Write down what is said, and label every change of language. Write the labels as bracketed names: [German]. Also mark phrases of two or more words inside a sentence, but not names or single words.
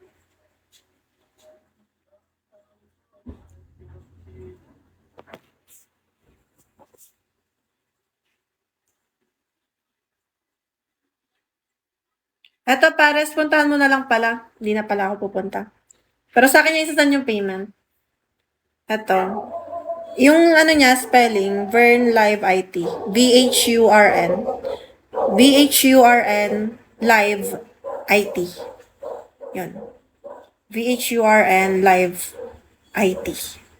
[Filipino] Eto, Pares, puntahan mo na lang pala. Hindi na pala ako pupunta. Pero sa akin yung isasend yung payment. Eto. Yung niya, spelling, Vern Live IT. VHURN. VHURN Live IT. Yun. VHURN Live IT.